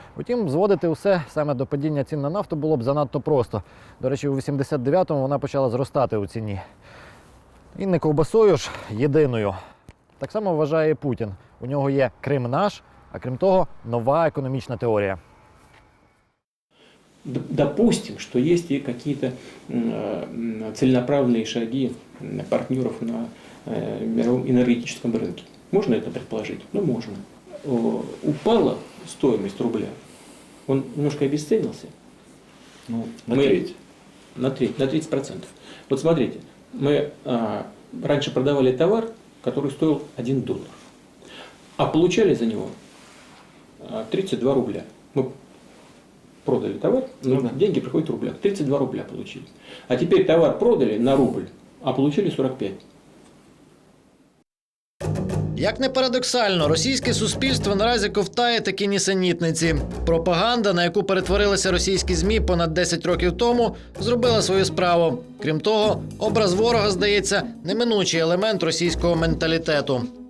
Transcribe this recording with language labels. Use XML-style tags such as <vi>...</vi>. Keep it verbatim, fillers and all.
<uk>Утім, зводити усе саме до падіння цін на нафту було б занадто просто. До речі, у вісімдесят дев'ятому вона почала зростати у ціні. І не ковбасою ж, єдиною. Так само вважає Путін. У нього є Крим наш, а крім того, нова економічна теорія.</uk> <ru>Допустим, что есть и какие-то целенаправленные шаги партнеров на мировом энергетическом рынке. Можно это предположить? Ну, можно. Упала стоимость рубля. Он немножко обесценился. Ну, на мы... треть. На треть, на тридцать процентов. Вот смотрите, мы а, раньше продавали товар, который стоил один доллар. А получали за него тридцать два рубля. Мы продали товар, но ну, да. деньги приходят в рублях. тридцать два рубля получили. А теперь товар продали на рубль, а получили сорок пять.</ru> <uk>Як не парадоксально, російське суспільство наразі ковтає такі нісенітниці. Пропаганда, на яку перетворилися російські ЗМІ понад десять років тому, зробила свою справу. Крім того, образ ворога, здається, неминучий елемент російського менталітету.</uk>